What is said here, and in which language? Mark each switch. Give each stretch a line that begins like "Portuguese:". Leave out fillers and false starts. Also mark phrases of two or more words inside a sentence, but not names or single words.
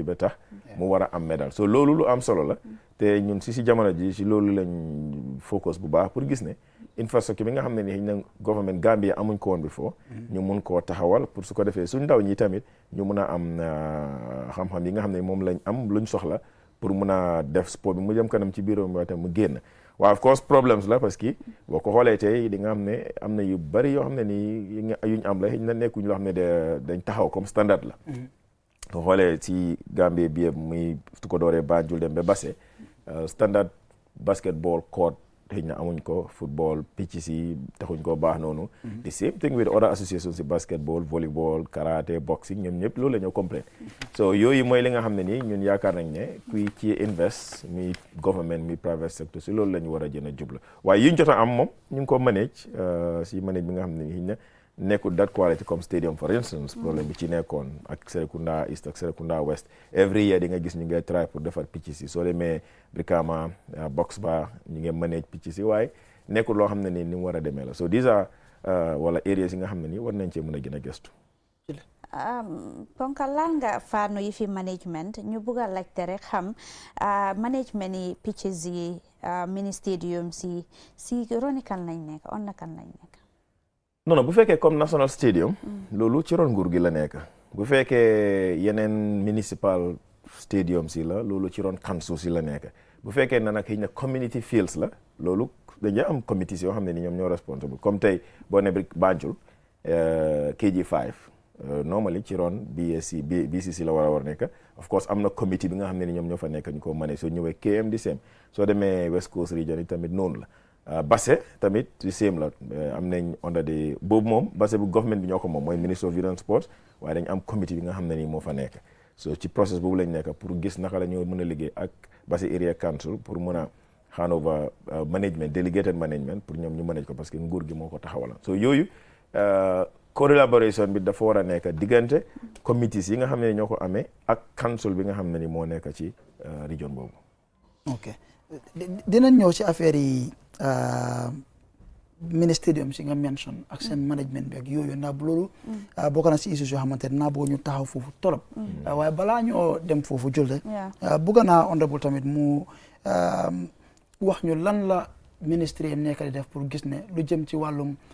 Wolof: ba tax mu war a am médaille so loolu lu am solo la te ñun si jamono ji si loolu lañ focus bu baax pour gis ne infrastructure bi nga xam ne ni na government Gambia amuñ ko woon before ñu mun koo taxawal pour su ko defee suñ ndaw ñi tamit ñu mun a am xam-xam yi nga xam ne moom lañ am luñ soxla pour mun a def sport bi mu jëm kanam ci biiram waaye tam mu génn waaw
English: of course problems
Wolof: la
French: parce que
Wolof: boo ko xoolee tey di nga xam ne am na yu bari yoo xam ne nii yuñ am la na nekkuñ loo xam ne dañ taxaw comme standard la boo xoolee ci Gambie bi yëpp muy su ko dooree Banjul dem ba Basse
English: standard basketball court
Wolof: xëy na amuñ ko
English: football pitch
Wolof: si taxuñ ko baax noonu
English: the same thing with other associations
Wolof: si
English: basketball volleyball karaté boxing
Wolof: ñoom ñëpp loolu la ñoo complète so yooyu mooy li nga xam ne nii ñun yaakaar nañ ne kuy ci invest mi government mi
English: private sector
Wolof: si loolu la ñu war a jën a jublu waaye yuñ jot a am moom ñu ngi ko manage si manage bi nga xam ne nii na nekkul
English: that quality
Wolof: comme
English: stadium for instance
Wolof: problème bi ci nekkoon ak Serekunda East ak Serekunda West
English: every year
Wolof: di nga gis ñu ngi try pour defar pitch si soo demee Brikama box ba ñu ngi manage pitch si waaye nekkul loo xam ne ni mu war a demee la
English: so these are
Wolof: wala areas yi nga xam ne nii war nañ cee mën a gën a gëstu Ponkal lan nga faanu yi fi management ñu bugg a laajte rek xam management yi pitches yi
English: mini stadium
Wolof: si roni kan lañ nekk on na kan lañ nekk non bu fekkee comme
English: national stadium
Wolof: loolu ci ron nguur gi la nekk bu fekkee yeneen
English: municipal stadium
Wolof: si la loolu ci ron council si la nekk bu fekkee na nag xëy na
English: community fields
Wolof: la loolu dañuy am committees yoo xam ne ni ñoom ñoo responsible comme tey boo ne Banjul KG5 normally ci ron BCC la war a nekk
English: of course
Wolof: am na committee bi nga xam ne ni ñoom ñoo fa nekk ñu ko manage soo ñëwee KM di same soo demee West Coast region yi tamit noonu la Basse tamit di same la am nañ
English: under the
Wolof: boobu moom Basse bu government bi ñoo ko moom mooy Ministry of Youth and Sports waaye dañ am committee bi nga xam ne ni moo fa nekk so ci process boobu lañ nekk pour gis naka la ñoo mën a liggéey ak Basse Area Council pour mën a
English: hand over management delegated management
Wolof: pour ñoom ñu manage ko
French: parce que
Wolof: nguur gi moo ko taxawala so yooyu collaboration bi dafa war a nekk diggante committees yi nga xam ne ñoo ko amee ak council bi nga xam ne ni moo nekk ci region boobu. ok dinañ ñëw ci affaire yi
English: mini stadium
Wolof: si nga mention ak seen management bi ak yooyu ndax loolu bokk na si issues yoo xamante ne naa bëgg ñu taxaw foofu torop waaye balaa ñoo dem foofu julde bëgg naa honorable tamit mu wax ñu lan la ministre yi nekk di def pour gis ne lu jëm ci wàllum